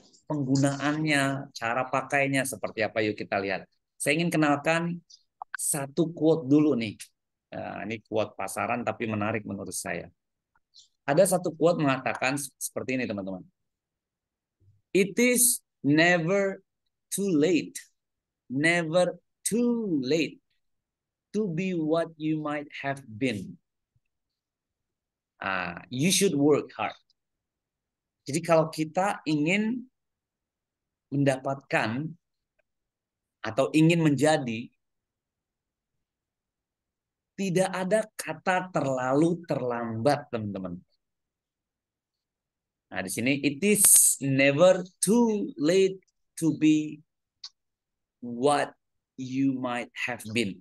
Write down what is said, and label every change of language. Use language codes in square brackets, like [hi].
[id] Penggunaannya, cara pakainya seperti apa? Yuk kita lihat. Saya ingin kenalkan satu quote dulu nih. Nah, ini quote pasaran tapi menarik menurut saya. Ada satu quote mengatakan seperti ini teman-teman. [en] It is never too late. Never too late to be what you might have been. You should work hard. [id] Jadi kalau kita ingin mendapatkan atau ingin menjadi, tidak ada kata terlalu terlambat, teman-teman. Nah, di sini [en] it is never too late to be what you might have been.